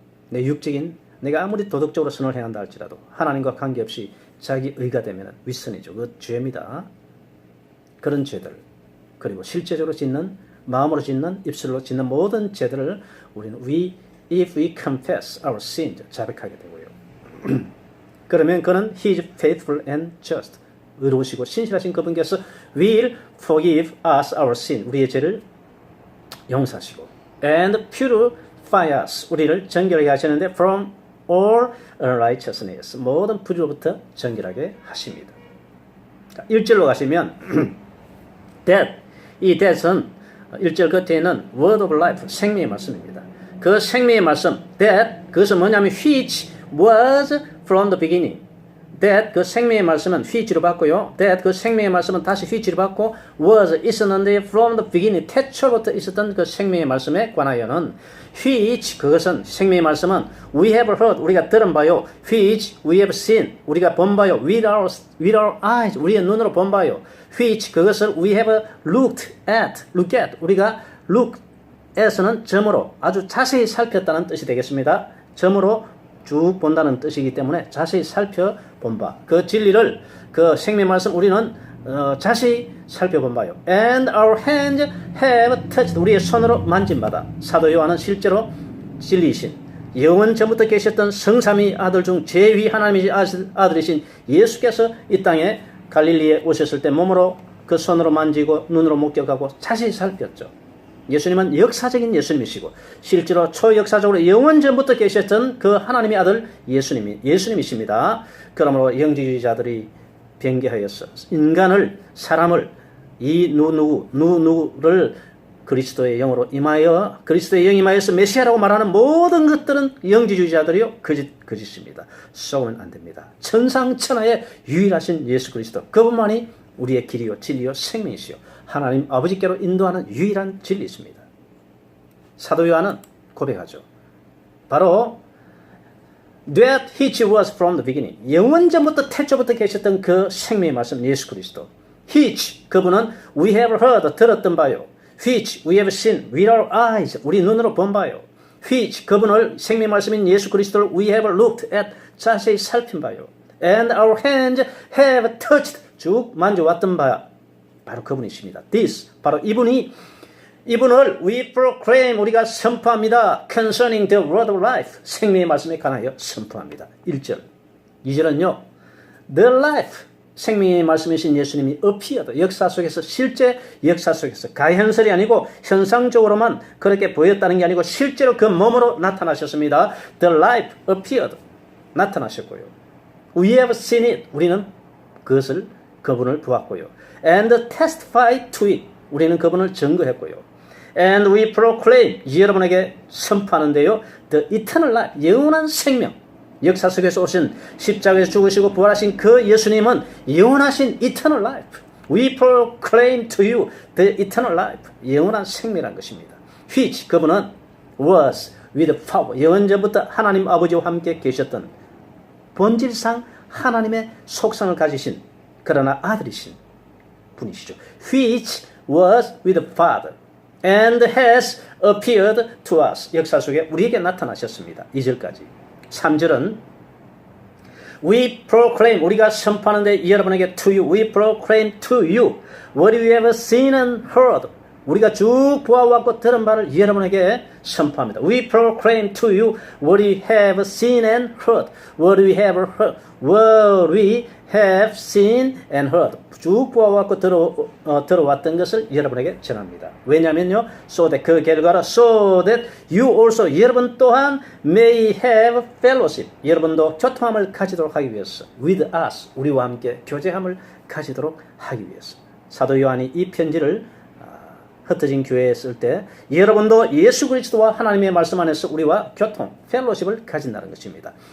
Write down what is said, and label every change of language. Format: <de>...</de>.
<ko>내 육적인, 내가 아무리 도덕적으로 선을 행한다 할지라도 하나님과 관계없이 자기 의가 되면 윗선이죠. 그 죄입니다. 그런 죄들, 그리고 실제적으로 짓는, 마음으로 짓는, 입술로 짓는 모든 죄들을 우리는</ko> <en>if we confess our sins,</en> <ko>자백하게 되고요. 그러면 그는</ko> <en>He is faithful and just.</en> <ko>의로우시고 신실하신 그분께서</ko> <en>will forgive us our sin.</en> <ko>우리의 죄를 용서하시고</ko> <en>and purify us.</en> <ko>우리를 정결하게 하시는데</ko> <en>from all unrighteousness.</en> <ko>모든 불의로부터 정결하게 하십니다. 1절로 가시면 that, 이 that은 1절 끝에는</ko> <en>word of life,</en> <ko>생명의 말씀입니다. 그 생명의 말씀 that, 그것은 뭐냐면</ko> <en>which was from the beginning.</en> <ko>that, 그 생명의 말씀은 which로 받고요. that, 그 생명의 말씀은 다시 which로 받고</ko> <en>was,</en> <ko>있었는데</ko> <en>from the beginning,</en> <ko>태초부터 있었던 그 생명의 말씀에 관하여는 which, 그것은 생명의 말씀은</ko> <en>we have heard,</en> <ko>우리가 들은 바요.</ko> <en>which we have seen,</en> <ko>우리가 본 바요.</ko> <en>with our eyes,</en> <ko>우리의 눈으로 본 바요. which, 그것을</ko> <en>we have look at,</en> <ko>우리가 look at에서는 점으로 아주 자세히 살폈다는 뜻이 되겠습니다. 점으로 쭉 본다는 뜻이기 때문에 자세히 살펴본 바, 그 진리를, 그 생명 말씀 우리는 자세히 살펴본 바요.</ko> <en>And our hands have touched,</en> <ko>우리의 손으로 만진 바다. 사도 요한은 실제로 진리이신, 영원 전부터 계셨던 성삼위 아들 중 제위 하나님의 아들이신 예수께서 이 땅에 갈릴리에 오셨을 때 몸으로 그 손으로 만지고 눈으로 목격하고 자세히 살폈죠. 예수님은 역사적인 예수님이시고 실제로 초역사적으로 영원 전부터 계셨던 그 하나님의 아들 예수님이십니다. 그러므로 영지주의자들이 변개하여서 인간을, 사람을, 이 누구를 그리스도의 영으로 임하여, 그리스도의 영이 임하여서 메시아라고 말하는 모든 것들은 영지주의자들이요 거짓입니다. 쏘면 안 됩니다. 천상천하의 유일하신 예수 그리스도, 그분만이 우리의 길이요 진리요 생명이시요 하나님 아버지께로 인도하는 유일한 진리이십니다. 사도 요한은 고백하죠. 바로</ko> <en>that which was from the beginning,</en> <ko>영원 전부터 태초부터 계셨던 그 생명의 말씀 예수 그리스도.</ko> <en>which,</en> <ko>그분은</ko> <en>we have heard,</en> <ko>들었던 바요.</ko> <en>which we have seen with our eyes,</en> <ko>우리 눈으로 본 바요. which, 그분을, 생명의 말씀인 예수 그리스도를</ko> <en>we have looked at,</en> <ko>자세히 살핀 바요.</ko> <en>and our hands have touched</en> <ko>쭉 만져왔던 바 바로 그분이십니다. This 바로 이분을</ko> <en>we proclaim</en> <ko>우리가 선포합니다.</ko> <en>concerning the word of life</en> <ko>생명의 말씀에 관하여 선포합니다. 1절 2절은요.</ko> <en>the life</en> <ko>생명의 말씀이신 예수님이</ko> <en>appeared</en> <ko>역사 속에서 실제 역사 속에서 가현설이 아니고 현상적으로만 그렇게 보였다는 게 아니고 실제로 그 몸으로 나타나셨습니다.</ko> <en>The life appeared</en> <ko>나타나셨고요.</ko> <en>We have seen it</en> <ko>우리는 그분을 보았고요.</ko> <en>And testified to it</en> <ko>우리는 그분을 증거했고요.</ko> <en>And we proclaim</en> <ko>여러분에게 선포하는데요. The</ko> <en>eternal life</en> <ko>영원한 생명 역사 속에서 오신 십자가에서 죽으시고 부활하신 그 예수님은 영원하신 eternal life.</ko> <en>We proclaim to you the eternal life.</en> <ko>영원한 생명이라는 것입니다.</ko> <en>Which</en> <ko>그분은</ko> <en>was with power.</en> <ko>영원전부터 하나님 아버지와 함께 계셨던 본질상 하나님의 속성을 가지신 그러나 아들이신 분이시죠.</ko> <en>Which was with the Father and has appeared to us.</en> <ko>역사 속에 우리에게 나타나셨습니다. 2절까지. 3절은</ko> <en>We proclaim</en> <ko>우리가 선포하는데 여러분에게</ko> <en>to you We proclaim to you what we have seen and heard</en> <ko>우리가 쭉 보아왔고 들은 바를 여러분에게 선포합니다.</ko> <en>We proclaim to you what we have seen and heard what we have heard what we have seen and heard</en> <ko>쭉 보아왔고 들어왔던 것을 여러분에게 전합니다. 왜냐면요 so that 그 결과로</ko> <en>so that you also</en> <ko>여러분 또한</ko> <en>may have fellowship</en> <ko>여러분도 교통함을 가지도록 하기 위해서</ko> <en>with us</en> <ko>우리와 함께 교제함을 가지도록 하기 위해서 사도 요한이 이 편지를 흩어진 교회에 쓸 때 여러분도 예수 그리스도와 하나님의 말씀 안에서 우리와 교통 펠로십을 가진다는 것입니다.</ko>